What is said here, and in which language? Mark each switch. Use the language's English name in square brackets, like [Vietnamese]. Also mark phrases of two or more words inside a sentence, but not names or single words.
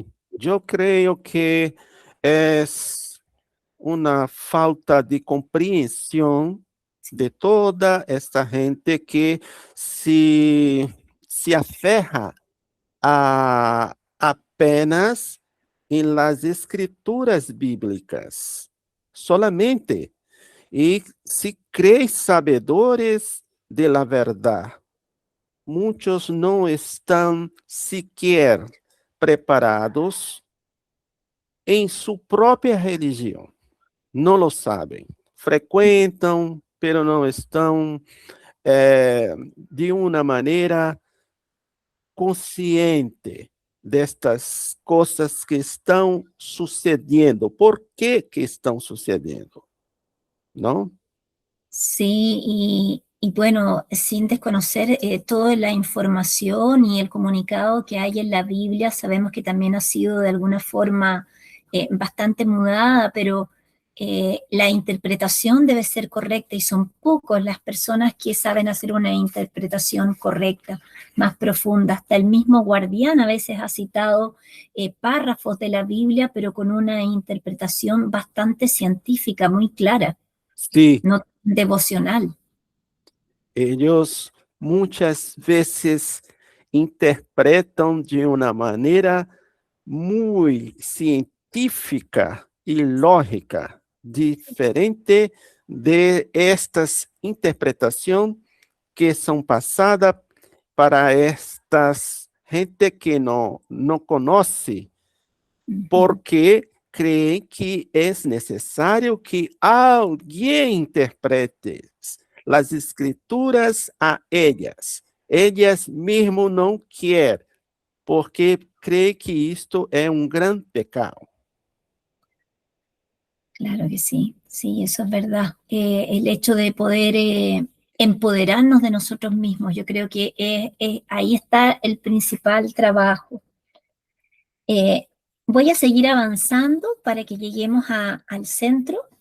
[Spanish] Yo creo que es una falta de comprensión de toda esta gente que se aferra apenas en las escrituras bíblicas, solamente, y se creen sabedores de la verdad. [Portuguese] Muitos não estão sequer preparados em sua própria religião. Não lo sabem. Frequentam, pero não estão de uma maneira consciente destas coisas que estão sucedendo. ¿Por que estão sucedendo? [Spanish] ¿No? Sí, y bueno, sin desconocer toda la información y el comunicado que hay en la Biblia, sabemos que también ha sido de alguna forma bastante mudada, pero la interpretación debe ser correcta y son pocos las personas que saben hacer una interpretación correcta, más profunda. Hasta el mismo Guardián a veces ha citado párrafos de la Biblia, pero con una interpretación bastante científica, muy clara. Sí. No devocional. [Portuguese] Ellos muitas vezes interpretam de uma maneira muito científica e lógica, diferente de estas interpretações que são passadas para estas gente que não conhece, porque creem que é necessário que alguém interprete as escrituras a elas. Elas mesmo não querem, porque creem que isto é um grande pecado. [Spanish] Claro que sí, sí, eso es verdad. El hecho de poder empoderarnos de nosotros mismos, yo creo que ahí está el principal trabajo. Voy a seguir avanzando para que lleguemos al centro.